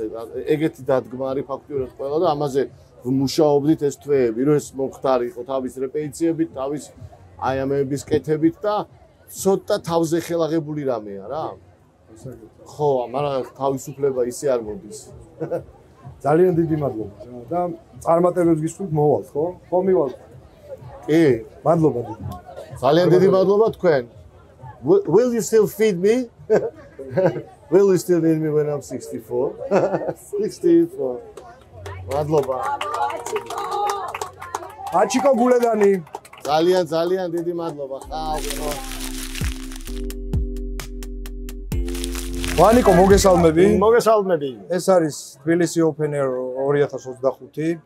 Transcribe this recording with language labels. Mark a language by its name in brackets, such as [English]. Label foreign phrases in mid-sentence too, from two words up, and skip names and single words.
[Georgian] ეგეთი დადგმა არის ფაქტიურად ყველა და ამაზე ვმუშაობდით ეს თვეები, რომ ეს მომხდარიყო თავის რეპეტიციებით, თავის აი ამების კეთებით და ცოტა თავზე ხელაღებული რამეა რა. ხო, მაგრამ თავისუფლება ისე არ მოდის. ძალიან დიდი მადლობა და წარმატებებს გისურვებთ მოვალთ, ხო? ხო მივალთ. კი, მადლობა. ძალიან დიდი მადლობა თქვენ. [English] Will you still feed me? Will you still need me when I'm 64? 64. [Georgian] მადლობა. აჩიკო გულედანი. ძალიან დიდი მადლობა. ხალხო. ვანიკო მოგესალმები. მოგესალმები. ეს არის თბილისი Open Air 2025.